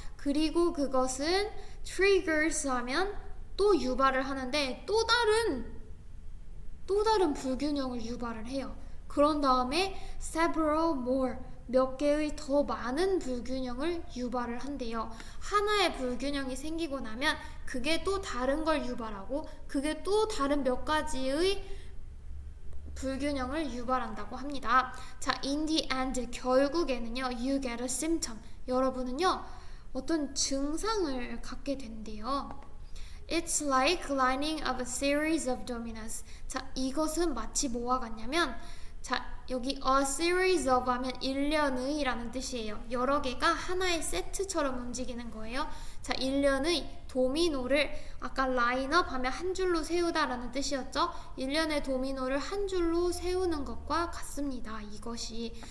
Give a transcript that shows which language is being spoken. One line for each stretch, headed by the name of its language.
Korean: 그리고 그것은 triggers 하면 또 유발을 하는데 또 다른 불균형을 유발을 해요. 그런 다음에
English: several more,
Korean: 몇 개의 더 많은 불균형을 유발을 한대요. 하나의 불균형이 생기고 나면 그게 또 다른 걸 유발하고 그게 또 다른 몇 가지의 불균형을 유발한다고 합니다.
English: 자, in the end,
Korean: 결국에는요,
English: you get a symptom.
Korean: 여러분은요, 어떤 증상을 갖게 된대요.
English: It's like lining up a series of dominoes.
Korean: 자, 이것은 마치 뭐와 같냐면, 자, 여기 a series of 하면 일련의 라는 뜻이에요. 여러 개가 하나의 세트처럼 움직이는 거예요. 자, 일련의 도미노를 아까 라인업 하면 한 줄로 세우다 라는 뜻이었죠. 일련의 도미노를 한 줄로 세우는 것과 같습니다. 이것이.